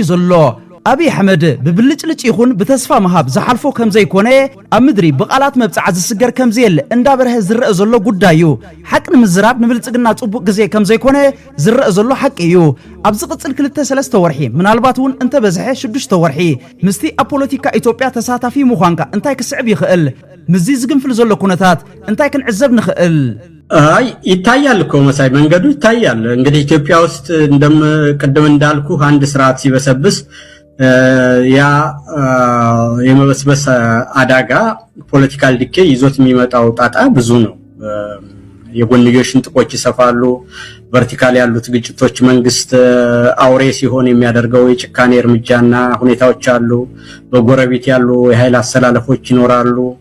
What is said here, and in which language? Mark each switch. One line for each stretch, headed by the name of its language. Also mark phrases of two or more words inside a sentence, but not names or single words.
Tigrinya: ዘሎ አብይ አህመድ ብብልጭልጭ ይኹን በተስፋ መሃብ ዘሐልፎ ከምዘይኮነ ኣብ ምድሪ በቃላት መብጻዕ ዝስገር ከምዘየለ እንዳበረህ ዝረአ ዘሎ ጉዳዩ ሐቅን ምዝራብ ንብልጽግና ጽቡቅ ግዜ ከምዘይኮነ ዝረአ ዘሎ ሐቅ እዩ ኣብዚ ቅጽል 2-3 ወርሒ ምናልባትውን እንተ በዝሐ 6 ወርሒ ምስቲ ኣብ ፖለቲካ ኢትዮጵያ ተሳታፊ ምዃንካ እንታይ ክስዕብ ይኽእል ምዚ ዝግንፍል ዘሎ ኩነታት እንታይ ክንዕዘብ ንኽእል
Amharic: ይታያል እኮ መሳይ መንገዱ ይታያል እንግዲህ ኢትዮጵያ ውስጥ ቅድም እንዳልኩ አንድ ስርዓት ሲበሰብስ ያ የመበስበስ አዳጋ
English: political decay
Amharic: ይዞት የሚመጣው ጣጣ ብዙ ነው የጎንዮሽን ጥቆች ይሰፋሉ ቨርቲካል ያሉት ግጭቶች መንግስት አውሬ ሲሆን የሚያደርገው የጭካኔ እርምጃና ሁኔታዎች አሉ በጎረቤት ያሉ የኃይል አሰላለፎች ይኖራሉ